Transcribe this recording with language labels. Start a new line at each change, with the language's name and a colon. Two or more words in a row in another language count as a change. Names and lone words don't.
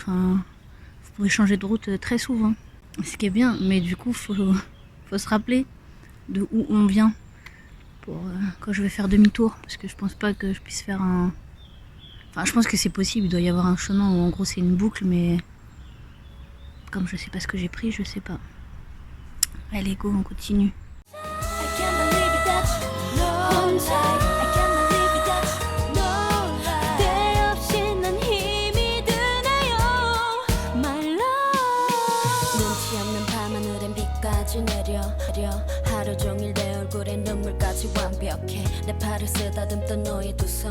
French: Enfin, vous pouvez changer de route très souvent. Ce qui est bien, mais du coup, faut se rappeler de où on vient pour quand je vais faire demi-tour. Parce que je pense pas que je puisse faire un... Enfin, je pense que c'est possible, il doit y avoir un chemin où en gros c'est une boucle, mais comme je sais pas ce que j'ai pris, je sais pas. Allez, go, on continue.
Korean: 하루 종일 내 얼굴에 눈물까지 완벽해 내 팔을 쓰다듬던 너의 두 손